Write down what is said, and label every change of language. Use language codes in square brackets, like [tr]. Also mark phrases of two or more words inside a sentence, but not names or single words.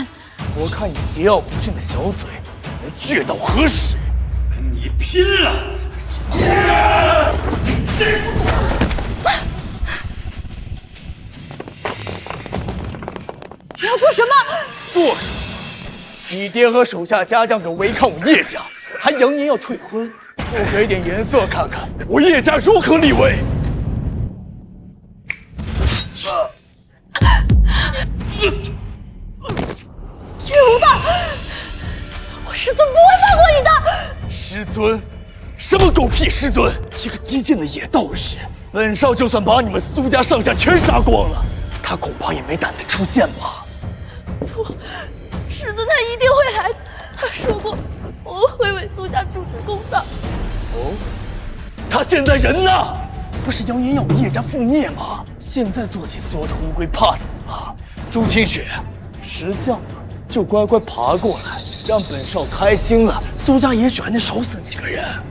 [zh] 我看你桀驁不馴的小嘴，能倔到何時？跟你拼了！你要做什麼？做什麼？你爹和手下家将敢違抗我葉家，還揚言要退婚，不給點顏色看看，我葉家如何立威？葉無道，我師尊不會放過你的！師尊？什麼狗屁師尊！一個低賤的野道士，本少就算把你們蘇家上下全殺光了，他恐怕也沒膽子出現吧？不，師尊他一定會來的，他說過我會為蘇家主持公道。哦，他現在人呢？不是扬言要叶家覆灭吗？现在做起缩头乌龜怕死了。苏清雪，识相的就乖乖爬过来，让本少开心了，苏家也许还能少死几个人。